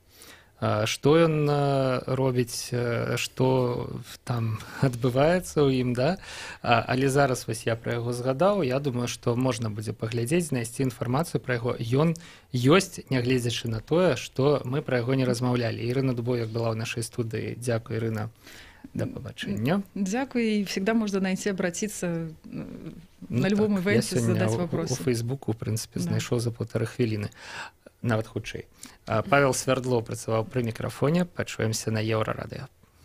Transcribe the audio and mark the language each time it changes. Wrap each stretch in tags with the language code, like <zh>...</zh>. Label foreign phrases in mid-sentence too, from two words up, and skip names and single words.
<be>Што ён робіць, што там адбываецца ў ім, да? Але зараз вось я пра яго згадаў, я думаю, што можна будзе паглядзець, знайсці інфармацыю пра яго. Ён ёсць, нягледзячы на тое, што мы пра яго не размаўлялі. Ірына Дубовік была ў нашай студыі. Дзякуй, Ірына.</be> <uk>До побачення.</uk> <be>Дзякуй,</be> <ru>и всегда можно найти, обратиться на любом ивенте, задать вопросы. У Фейсбуку, в принципе,</ru> <be>знайшоў за 1,5 хвіліны, нават хутчэй. Павел Свярдлоў працаваў пры мікрафоне. Пачуемся на Еўрарадыё.</be>